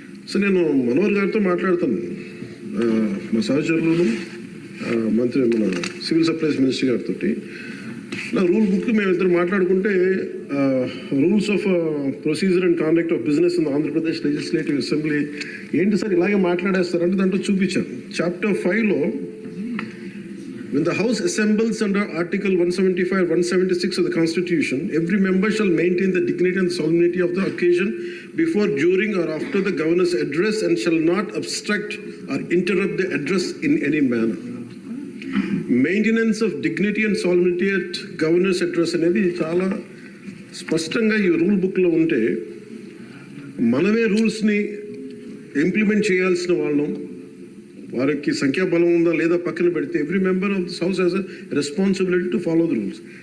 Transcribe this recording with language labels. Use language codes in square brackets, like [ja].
[te] So నేను మనోహర్ గారితో మాట్లాడతాను, మా సహచరులను మన సివిల్ సప్లైస్ మినిస్టర్ గారితో. నా రూల్ బుక్ మేమిద్దరు మాట్లాడుకుంటే rules of procedure and conduct of business in Andhra Pradesh legislative assembly ఏంటి సార్ ఇలాగే మాట్లాడేస్తారంటే దాంట్లో చూపించాను. [en] Chapter 5లో when the House assembles under Article 175, 176 of the Constitution, every member shall maintain the dignity and solemnity of the occasion before, during or after the Governor's address and shall not obstruct or interrupt the address in any manner. Maintenance of dignity and solidity at governor's address [te] అనేది చాలా స్పష్టంగా ఈ rule బుక్లో ఉంటే మనమే రూల్స్ని implement చేయాల్సిన వాళ్ళం. వారికి సంఖ్యాబలం ఉందా లేదా పక్కన పెడితే [en] Every member of this house has a responsibility to follow the rules.